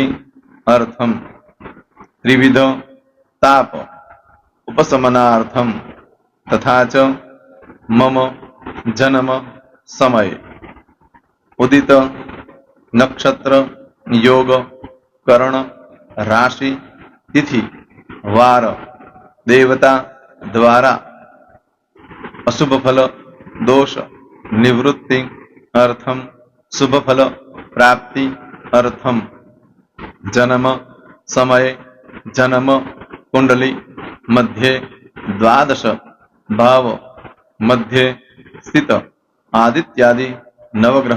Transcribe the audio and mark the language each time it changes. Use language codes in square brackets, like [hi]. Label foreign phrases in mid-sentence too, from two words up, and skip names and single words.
[sa] अर्थम त्रिविध ताप उपशमनार्थम तथा च मम जन्म समय उदित नक्षत्र योग करण राशि तिथि वार देवता द्वारा अशुभ फल दोष निवृत्ति अर्थम शुभ फल प्राप्ति अर्थम जन्म समय जन्म कुंडली मध्ये द्वादश भाव मध्ये स्थित आदित्यादि नवग्रह